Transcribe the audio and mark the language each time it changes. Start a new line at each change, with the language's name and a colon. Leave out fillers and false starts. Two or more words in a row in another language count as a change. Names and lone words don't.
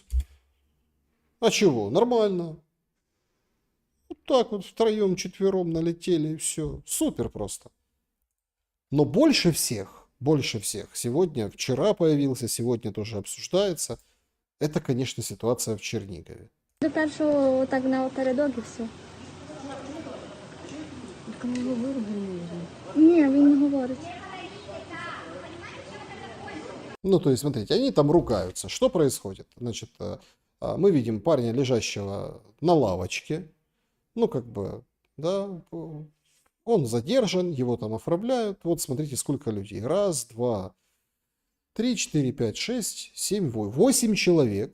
Russian: А чего? Нормально. Вот так вот втроем, четвером налетели и все. Супер просто. Но больше всех, сегодня, вчера появился, сегодня тоже обсуждается, это, конечно, ситуация в Чернігові.
Ukrainian: До першого так напередок і все. Ні, він не говорить.
Russian: Ну, то есть, смотрите, они там ругаются. Что происходит? Значит, мы видим парня, лежащего на лавочке. Ну, как бы, да, он задержан, его там оформляют. Вот смотрите, сколько людей. Раз, два, 3, 4, 5, 6, 7, 8 человек.